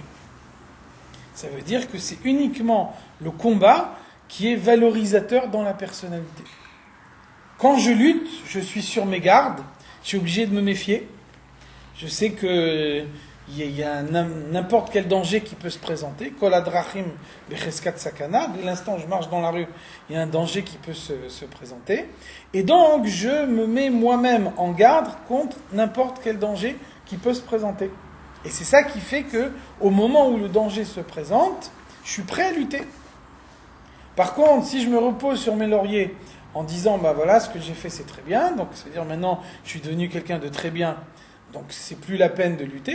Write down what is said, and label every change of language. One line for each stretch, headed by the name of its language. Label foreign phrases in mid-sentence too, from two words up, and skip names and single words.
French: Ça veut dire que c'est uniquement le combat qui est valorisateur dans la personnalité. Quand je lutte, je suis sur mes gardes, je suis obligé de me méfier. Je sais que il y a n'importe quel danger qui peut se présenter.
Hebrew: כל הדרכים בחזקת סכנה.
French: Dès l'instant où je marche dans la rue, il y a un danger qui peut se présenter. Et donc, je me mets moi-même en garde contre n'importe quel danger qui peut se présenter. Et c'est ça qui fait que, au moment où le danger se présente, je suis prêt à lutter. Par contre, si je me repose sur mes lauriers en disant, bah voilà, ce que j'ai fait c'est très bien, donc c'est-à-dire maintenant je suis devenu quelqu'un de très bien, donc c'est plus la peine de lutter.